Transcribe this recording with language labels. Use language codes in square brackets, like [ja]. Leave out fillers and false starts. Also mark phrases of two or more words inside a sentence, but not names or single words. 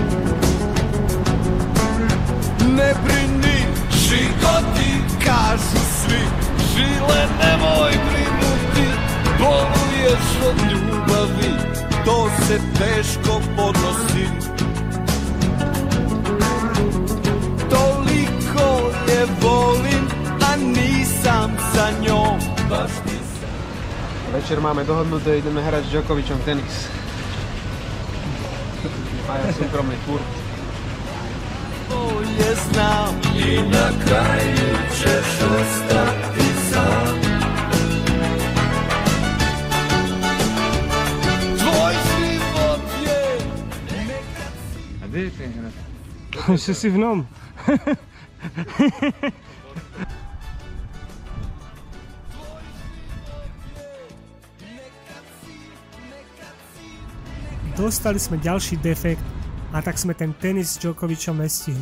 [sr] Ne brini, žigoti, kažu svi, žile nemoj brinuti, boluješ od ljubavi, to se teško podnosi. Toliko je volim, a nisam sa njom, baš nisam. [sk] Večer máme dohodnuté, ideme hrať s Djokovičom tenis. Majú súkromný kurz. [sr] Bolje znam i na kraju ćeš ostati sam. Tvoj život je nekad si... [sk] A kde je ten hrad? Ešte si v nom. Dostali sme ďalší defekt a tak sme ten tenis s Djokovičom nestihli.